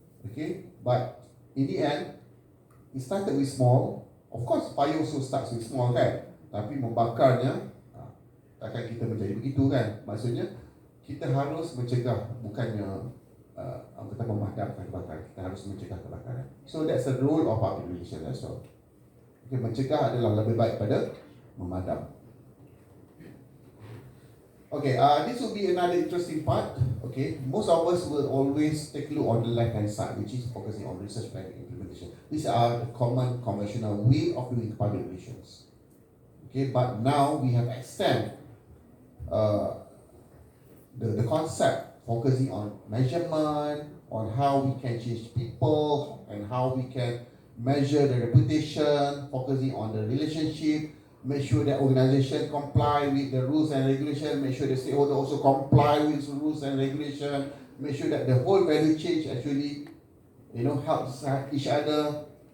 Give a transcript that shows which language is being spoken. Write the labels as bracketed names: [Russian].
[English] Okay, but in the end, it started with small. Of course, fire also starts with small, kan? [Malay] Tapi membakarnya, takkan kita menjadi begitu, kan? Maksudnya, kita harus mencegah, bukannya kita memadamkan kebakaran. Kita harus mencegah kebakaran. [English] So that's the role of public relations as well. [Malay] Okay, mencegah adalah lebih baik pada memadam. [English] Okay, this will be another interesting part. Okay, most of us will always take a look on the left-hand side, which is focusing on research planning and implementation. These are the common conventional way of doing public relations. Okay, but now we have extended the concept focusing on measurement, on how we can change people, and how we can measure the reputation, focusing on the relationship, make sure that organization comply with the rules and regulation, make sure the stakeholder also comply with rules and regulation, make sure that the whole value chain actually, helps each other.